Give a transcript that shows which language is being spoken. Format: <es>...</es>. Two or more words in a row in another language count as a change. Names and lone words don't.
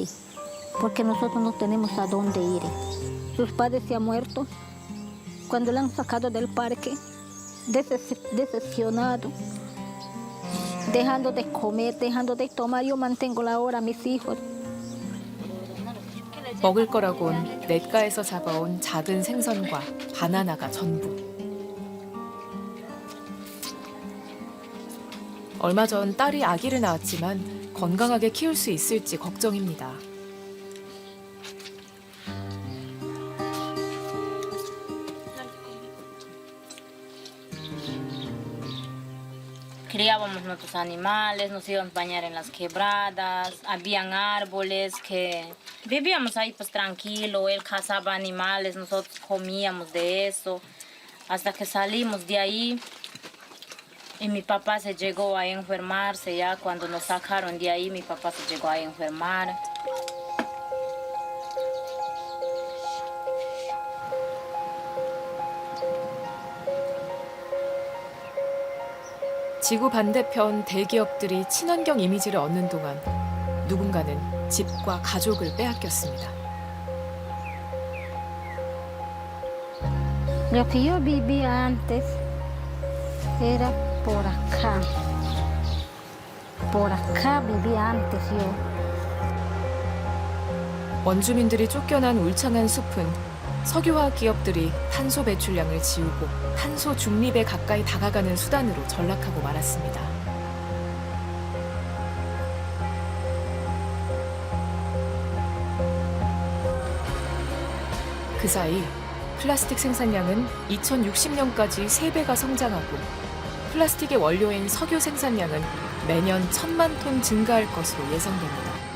<es>Porque nosotros no tenemos a dónde ir. Sus padres se han muerto cuando le han sacado del parque, decepcionado, dejando de comer, dejando de tomar. Yo mantengo la hora a mis hijos.</es> <ko>먹을 거라곤 냇가에서 잡아온 작은 생선과 바나나가 전부. 얼마 전 딸이 아기를 낳았지만 건강하게 키울 수 있을지 걱정입니다.</ko> <es>Criábamos nuestros animales, nos íbamos a bañar en las quebradas, habían árboles que vivíamos ahí pues tranquilo, él cazaba animales, nosotros comíamos de eso, hasta que salimos de ahí. Y mi papá se llegó a enfermarse ya, cuando nos sacaron de ahí, mi papá se llegó a enfermar.</es> <ko>지구 반대편 대기업들이 친환경 이미지를 얻는 동안 누군가는 집과 가족을 빼앗겼습니다.</ko> <es>Lo que yo vivía antes era por acá. Por acá vivía antes yo.</es> <ko>원주민들이 쫓겨난 울창한 숲은 석유화학 기업들이 탄소 배출량을 지우고 탄소 중립에 가까이 다가가는 수단으로 전락하고 말았습니다. 그 사이 플라스틱 생산량은 2060년까지 3배가 성장하고 플라스틱의 원료인 석유 생산량은 매년 1,000만 톤 증가할 것으로 예상됩니다.</ko>